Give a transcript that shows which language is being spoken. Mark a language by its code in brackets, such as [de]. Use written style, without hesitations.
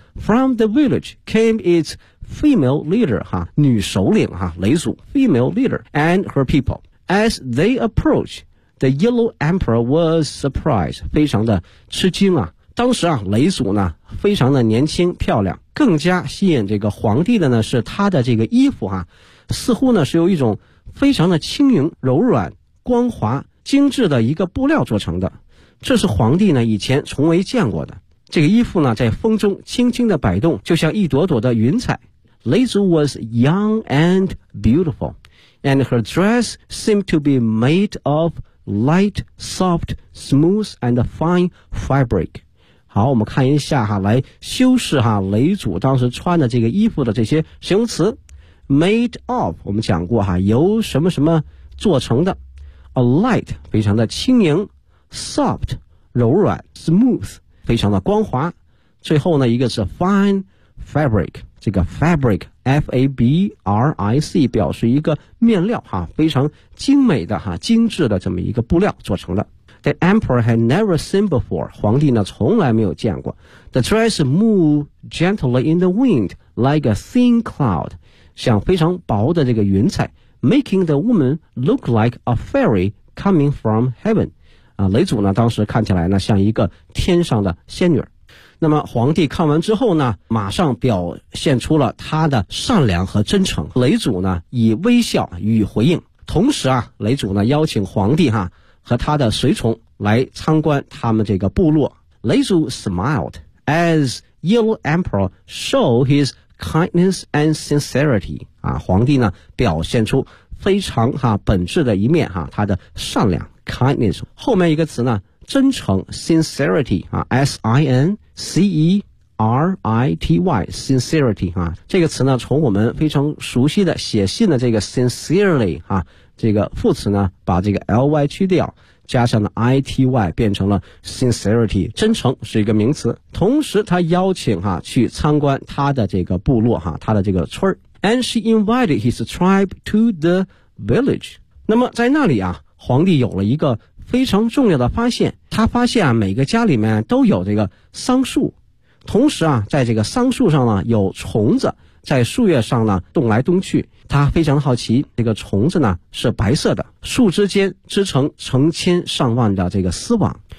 [en] From the village came its female leader, [zh] 哈，女首领，哈， [en] 雷祖 female leader, and her people. As they approached, the yellow emperor was surprised, [zh] 非常的吃惊啊。当时啊，雷祖呢非常的年轻漂亮，更加吸引这个皇帝的呢是他的这个衣服啊，似乎呢是由一种非常的轻盈柔软光滑精致的一个布料做成的，这是皇帝呢以前从未见过的。这个衣服呢在风中轻轻的摆动，就像一朵朵的云彩。 [en] 雷祖 was young and beautiful, and her dress seemed to be made of light, soft, smooth and fine fabric. [zh] 好，我们看一下哈，来修饰哈雷祖当时穿的这个衣服的这些形容词。 Made of, 我们讲过哈，由什么什么做成的。 A light, 非常的轻盈。Soft, 柔软。 Smooth, 非常的光滑。最后呢一个是 fine fabric, 这个 fabric, F-A-B-R-I-C, 表示一个面料哈，非常精美的哈，精致的这么一个布料做成的。 [en] The emperor had never seen before. [zh] 皇帝呢从来没有见过。 [en] The dress moved gently in the wind like a thin cloud, [zh] 像非常薄的这个云彩 [en] ,making the woman look like a fairy coming from heaven. [zh] 啊，雷祖呢当时看起来呢像一个天上的仙女。那么皇帝看完之后呢，马上表现出了他的善良和真诚。雷祖呢以微笑予以回应。同时啊，雷祖呢邀请皇帝哈和他的随从来参观他们这个部落。 [en] 雷祖 smiled as yellow emperor showed his kindness and sincerity. [zh] 啊，皇帝呢表现出非常哈本质的一面哈，他的善良 kindness. 后面一个词呢，真诚 sincerity 啊 ， [en] sincerity sincerity [zh] 啊，这个词呢从我们非常熟悉的写信的这个 sincerely 啊。这个副词呢把这个 ly 去掉，加上了 ity 变成了 sincerity, 真诚是一个名词。同时他邀请哈去参观他的这个部落哈，他的这个村。 [en] And she invited his tribe to the village. [zh] 那么在那里啊，皇帝有了一个非常重要的发现。他发现啊每个家里面都有这个桑树。同时啊在这个桑树上呢有虫子。在树叶上呢动来动去，他非常好奇，这个虫子呢是白色的，树枝间织成成千上万的这个丝网。